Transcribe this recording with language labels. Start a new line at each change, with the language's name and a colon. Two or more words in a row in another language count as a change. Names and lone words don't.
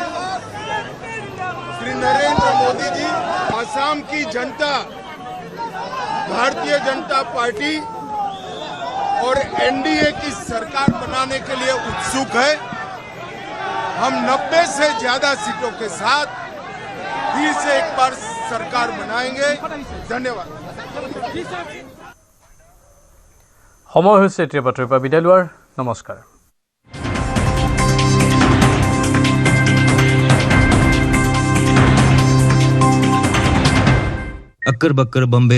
Hindi: श्री नरेंद्र मोदी जी, असम की जनता भारतीय जनता पार्टी और एनडीए की सरकार बनाने के लिए उत्सुक है। हम 90 से ज्यादा सीटों के साथ फिर से एक बार सरकार बनाएंगे। धन्यवाद।
Assamese: समय হৈছে এতিয়া বাতৰিৰ পৰা বিদায় লোৱাৰ। নমস্কাৰ।
Hindi: अक्कर बक्कर बम्बे